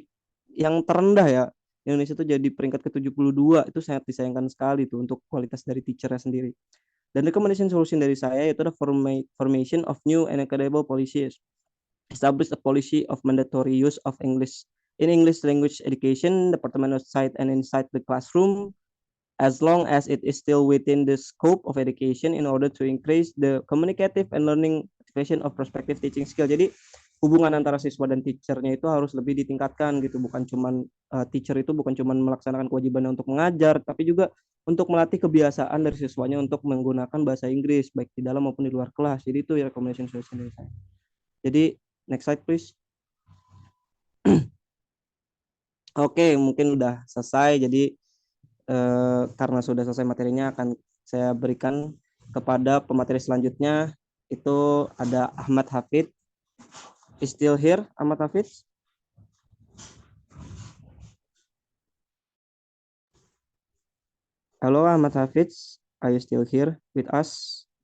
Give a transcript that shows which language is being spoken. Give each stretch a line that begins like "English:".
Indonesian: Jadi yang terendah ya, Indonesia itu jadi peringkat ke-72, itu sangat disayangkan sekali tuh untuk kualitas dari teachernya sendiri. Dan
English: recommendation solution
Indonesian: dari saya itu adalah
English: formation of new and equitable policies. Establish a policy of mandatory use of English in English language education, department outside and inside the classroom, as long as it is still within the scope of education in order to increase the communicative and learning activation of prospective teaching skill.
Indonesian: Jadi hubungan antara siswa dan teachernya itu harus lebih ditingkatkan gitu, bukan cuman teacher itu bukan cuman melaksanakan kewajibannya untuk mengajar, tapi juga untuk melatih kebiasaan dari siswanya untuk menggunakan bahasa Inggris baik di dalam maupun di luar kelas. Jadi itu ya recommendation solution dari saya. Jadi
English: next slide please.
Indonesian: Oke, mungkin udah selesai. Jadi karena sudah selesai materinya akan saya berikan kepada pemateri selanjutnya, itu ada Ahmad Hafid.
English: Is still here, Ahmad Hafid? Halo Ahmad Hafid, are you still here with us?